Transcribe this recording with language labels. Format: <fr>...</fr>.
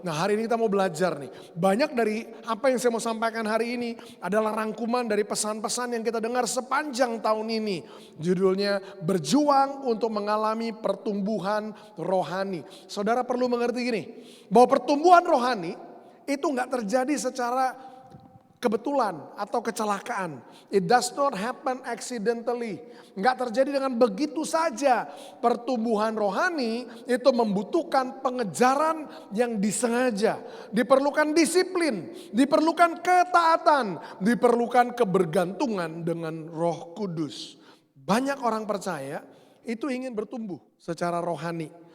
<id>Nah, hari ini kita mau belajar nih. Banyak dari apa yang saya mau sampaikan hari ini adalah rangkuman dari pesan-pesan yang kita dengar sepanjang tahun ini. Judulnya berjuang untuk mengalami pertumbuhan rohani. Saudara perlu mengerti gini, bahwa pertumbuhan rohani itu gak terjadi secara kebetulan atau kecelakaan.</id> <en>It does not happen accidentally.</en> <id>Enggak terjadi dengan begitu saja. Pertumbuhan rohani itu membutuhkan pengejaran yang disengaja. Diperlukan disiplin, diperlukan ketaatan, diperlukan kebergantungan dengan Roh Kudus. Banyak orang percaya itu ingin bertumbuh secara rohani.</id>